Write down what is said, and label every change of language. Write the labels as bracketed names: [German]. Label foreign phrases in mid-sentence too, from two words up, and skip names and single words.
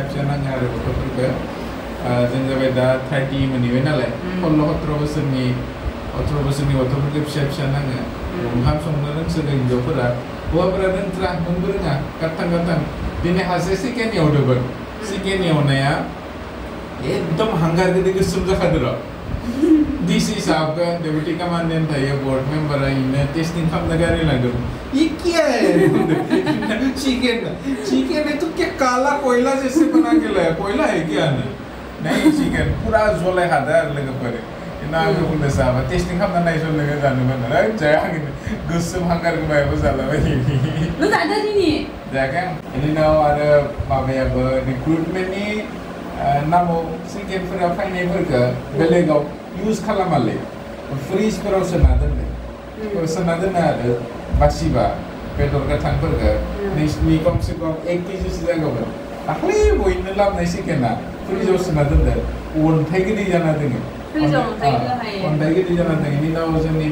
[Bodo] फिसा नाङो आरो गथ'फोरखौ जों जाबाय दा 30 मोनहैबाय नालाय 16-17 बोसोरनि 18 बोसोरनि गथ'फोरखौ फिसा फिसा नाङो ओंखाम संनो रोंसोगो हिन्जावफोरा हौवाफोरा रोंथ्रा नोंबो रोङा गाथां दिनै सासे चिकेन एवदोंमोन चिकेन एवनाया एकदम हांगार गोदै गोसोम जाखादो र' डिसि साहबखौ [English] deputy commandant [Bodo] थायो बोर्ड मेम्बारा इनो टेस्टिं खालामनो गारि लांदों [Hindi] ये क्या है चिकेन है तो क्या काला कोयला जैसे बना के लाया कोयला है क्या नहीं [Bodo] चिकेन पूरा जलाय खादा आरो लोगोफोर ना आंखौ बुंदों साहबा टेस्टिं खालामना नायसन लोगो जानोमोन नालाय जाया आं गोसोम हांगार गोमायाबो जालाबाय नों जादों दिनै जायाखै आं बेनि उनाव आरो माबायाबो रिक्रुटमेन्टनि नामाव चिकेनफोरा फैनायफोरखौ बेलेगाव इउज खालामालै फ्रिजफोराव सोना दोनो आरो बासिबा बेदर गोथांफोरखौ नोंसिनि खमसे खम 1 केजिसो जागौमोन दाख्लै बयनो लाबोनाय चिकेना फ्रिजाव सोना दोनदो अन्थाइ गोदै जाना दोङो अन्थाइ गोदै जाना दोङो बेनि उनाव जोंनि